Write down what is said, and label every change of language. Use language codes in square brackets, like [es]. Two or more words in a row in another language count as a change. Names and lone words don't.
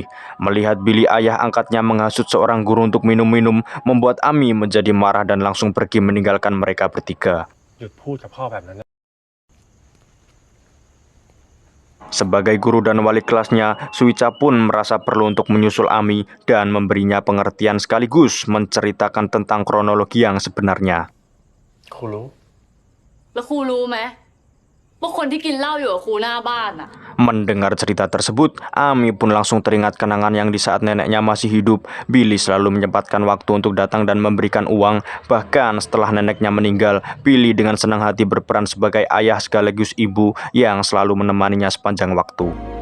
[id] Melihat Billy, ayah angkatnya menghasut seorang guru untuk minum-minum, membuat Ami menjadi marah dan langsung pergi meninggalkan mereka bertiga. Sebagai guru dan wali kelasnya, Suica pun merasa perlu untuk menyusul Ami dan memberinya pengertian sekaligus menceritakan tentang kronologi yang sebenarnya. [th] แล้วครูรู้ไหมว่าคนที่กินเหล้าอยู่กับครูหน้าบ้านน่ะ [id] Mendengar cerita tersebut, Ami pun langsung teringat kenangan yang di saat neneknya masih hidup. Billy selalu menyempatkan waktu untuk datang dan memberikan uang. Bahkan setelah neneknya meninggal, Billy dengan senang hati berperan sebagai ayah sekaligus ibu yang selalu menemaninya sepanjang waktu.